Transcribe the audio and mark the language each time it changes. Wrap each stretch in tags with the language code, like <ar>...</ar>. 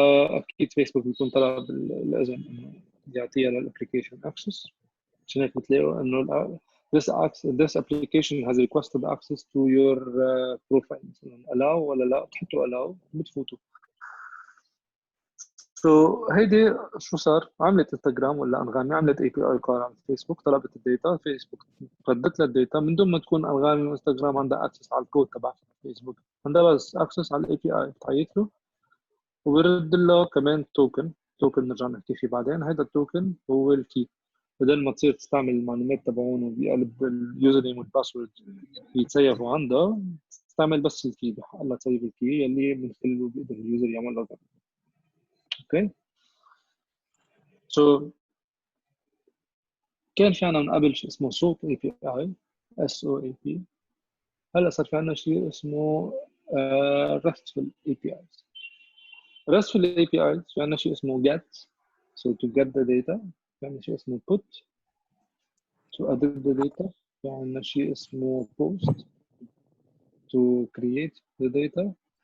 <ar>اكيد فيسبوك بيكون طلب الاذن انه يعطيها للابلكيشن اكسس. عشان هيك بتلاقوا انه</ar> <en>this application has requested access to your profile،</en> <ar>مثلا allow ولا لا، بتحطوا allow بتفوتوا. هيدي شو صار؟ عملت انستغرام ولا انغامي عملت اي بي اي كول على فيسبوك، طلبت الداتا، فيسبوك ردت لها الداتا من دون ما تكون انغامي وانستغرام عندها اكسس على الكود تبع فيسبوك، عندها بس اكسس على الاي بي اي. بتعيط له وبرد له كمان توكن نرجع نحكي فيه بعدين. هذا التوكن هو الكي، بدل ما تصير تستعمل المعلومات تبعونه بقلب اليوزر نيم والباسورد يتسيفوا عندها، تستعمل بس الكي، بحق لها تسيف الكي يلي من خلاله بيقدر اليوزر يعمل لوجن. اوكي. سو كان في عنا من قبل شيء اسمه صوت اي بي اي، اس او اي بي. هلا صار في عنا شيء اسمه RESTful اي بي ايز. RESTful اي بي ايز في عنا شيء اسمه get،</ar> <en>so to get the data.</en> <ar>في عنا شيء اسمه put</ar> <en>to edit the data.</en> <ar>في عنا شيء اسمه post</ar> <en>to create the data.</en>